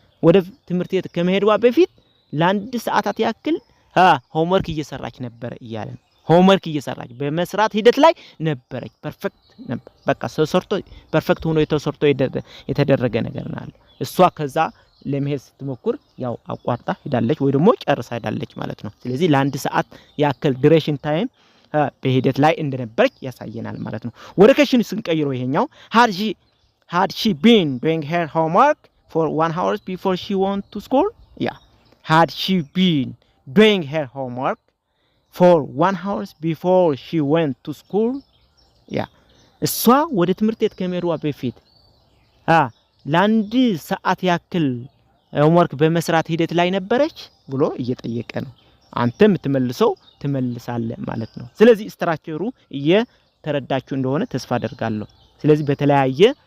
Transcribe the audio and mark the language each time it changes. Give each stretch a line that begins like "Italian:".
Amharic: ወደ ትምህርት ቤት ከመሄድዋ በፊት ለአንድ ሰዓታት ያክል ሆምወርክ እየሰራች ነበር እያለ ነው። ሆምወርክ እየሰራች በመስራት ሂደት ላይ ነበረች። ፐርፌክት ነበር። በቃ ሰርቶ ፐርፌክት ሆኖ የተደረገ ነገር ነው። እሷ ከዛ ለመሄድ ስትሞክር ያው አቋርጣ ሄዳለች ወይ ደግሞ ጨርሳ ሄዳለች ማለት ነው። ስለዚህ ለአንድ ሰዓት ያክል duration time በሂደት ላይ እንደነበረች ያሳየናል ማለት ነው። ወደ ከሽን ስንቀይረው ይሄኛው
English: had she been doing her homework for 1 hour before she went to school? Yeah. Had she been doing her homework for 1 hour before she went to school? Yeah.
Amharic: እሷ ወደ ትምህርት ቤት ከመሄዷ በፊት ለአንድ ሰዓት ያክል ሆምወርክ በመስራት ሂደት ላይ ነበረች ብሎ እየጠየቀ ነው። አንተ የምትመልሰው ትመልሳለህ ማለት ነው። ስለዚህ ስትራክቸሩ እየተረዳችሁ እንደሆነ ተስፋ አደርጋለሁ። ስለዚህ በተለያየ